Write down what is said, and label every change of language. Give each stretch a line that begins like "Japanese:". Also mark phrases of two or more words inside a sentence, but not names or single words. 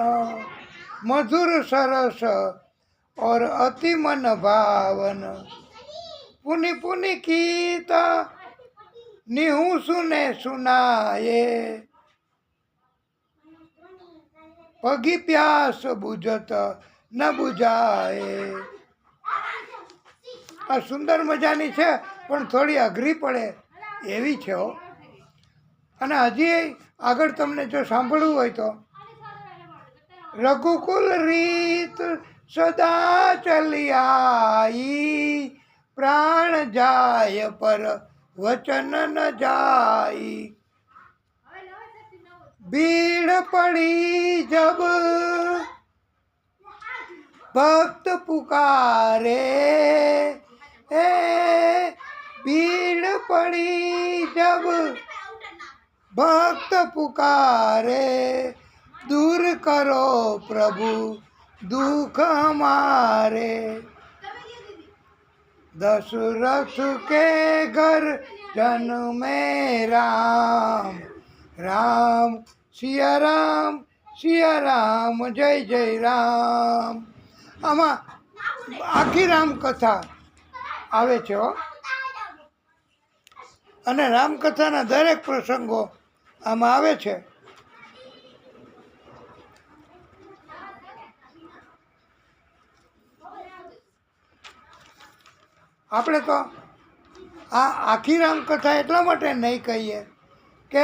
Hindi: मधुर सरस और अति मन भावन। पुनि पुनि कीत निहु सुने सुनाए। पगी प्यास बुझत न बुझाए।
Gujarati: આ સુંદર મજાની છે, પણ થોડી અઘરી પડે એવી છે હો. અને હજી આગળ તમને જો સાંભળવું હોય તો,
Hindi: रघुकुल रीत सदा चली आई, प्राण जाय पर वचन न जाय। भीड़ पड़ी जब भक्त पुकारे, भीड़ पड़ी जब भक्त पुकारे। दूर करो प्रभु दुख हमारे। दशरथ के घर जन में राम, राम सिया राम जय जय राम।
Gujarati: આમાં આખી રામકથા આવે છે હો. અને રામકથાના દરેક પ્રસંગો આમાં આવે છે. આપણે તો આ આખી રામકથા એટલા માટે નહીં કહીએ કે